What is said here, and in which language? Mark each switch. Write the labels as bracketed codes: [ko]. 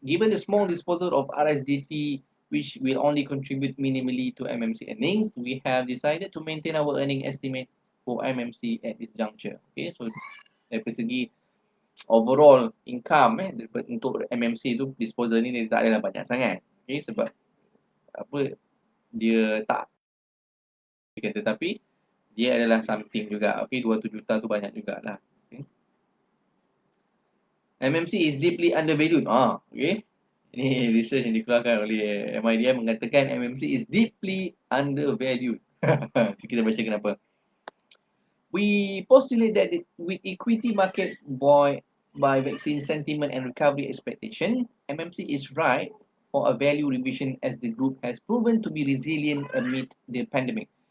[en] Given the small disposal of RSGT, which will only contribute minimally to MMC earnings, we have decided to maintain our earning estimate for MMC at this juncture. [ms] Okay, so dari segi [en] overall income [ms] untuk MMC tu disposal ni dia tak adalah banyak sangat. Okay, sebab apa dia tak tetapi dia adalah something juga. Okay, 200 juta tu banyak jugalah. Okay. [en] MMC is deeply undervalued. Okay. [ms] Ini research yang dikeluarkan oleh MIDF mengatakan [en] MMC is deeply undervalued. [ms] Kita baca kenapa. [en] We postulate that with equity market buoyed by vaccine sentiment and recovery expectation, MMC is right for a value revision as the group has proven to be resilient amid the pandemic.